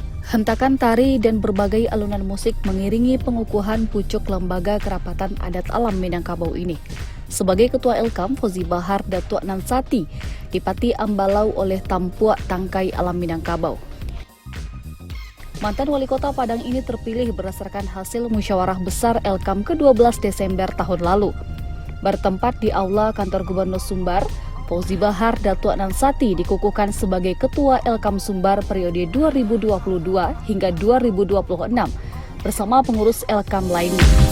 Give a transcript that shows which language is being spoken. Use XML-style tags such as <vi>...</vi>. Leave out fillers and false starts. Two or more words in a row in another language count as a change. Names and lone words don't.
<id>Hentakan tari dan berbagai alunan musik mengiringi pengukuhan pucuk Lembaga Kerapatan Adat Alam Minangkabau ini. Sebagai Ketua Elkam, Fauzi Bahar Datuk Nansati dipati ambalau oleh Tampuak Tangkai Alam Minangkabau. Mantan Wali Kota Padang ini terpilih berdasarkan hasil musyawarah besar Elkam ke-12 Desember tahun lalu. Bertempat di Aula Kantor Gubernur Sumbar, Fauzi Bahar Datuk Nansati dikukuhkan sebagai Ketua Elkam Sumbar periode 2022 hingga 2026 bersama pengurus Elkam lainnya.</id>